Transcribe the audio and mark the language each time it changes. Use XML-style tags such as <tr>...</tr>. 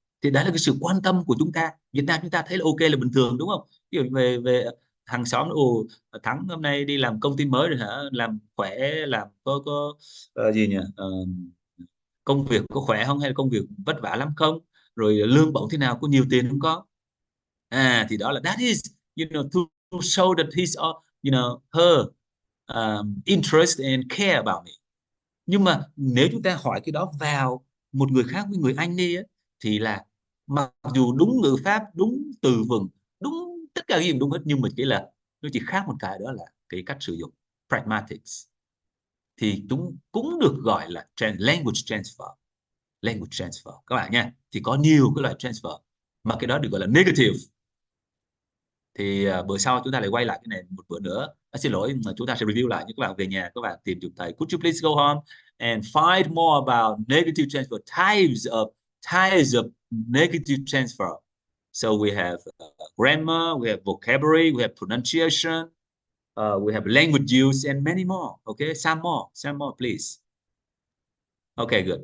<vi>Thì đấy là cái sự quan tâm của chúng ta. Việt Nam chúng ta thấy là ok là bình thường, đúng không? Ví dụ về hàng xóm, ồ Thắng hôm nay đi làm công ty mới rồi hả, làm khỏe, làm có gì nhỉ, công việc có khỏe không, hay là công việc vất vả lắm không, rồi lương bổng thế nào, có nhiều tiền không có. Thì đó là</vi> <en>that is, to show that he's her interest and care about me.</en> <vi>Nhưng mà nếu chúng ta hỏi cái đó vào một người khác, với người Anh đi á, thì là mặc dù đúng ngữ pháp, đúng từ vựng, đúng tất cả cái gì đúng hết, nhưng mà chỉ là nó chỉ khác một cái, đó là cái cách sử dụng, pragmatics. Thì chúng cũng được gọi là language transfer các bạn nha. Thì có nhiều cái loại transfer mà cái đó được gọi là negative. Thì bữa sau chúng ta lại quay lại cái này một bữa nữa. Xin lỗi, mà chúng ta sẽ review lại, những các bạn về nhà các bạn tìm chụp thầy.</vi> <en>Could you please go home and find more about negative transfer, types of negative transfer. So we have grammar, we have vocabulary, we have pronunciation, we have language use, and many more. Okay, some more please. Okay, good.</en>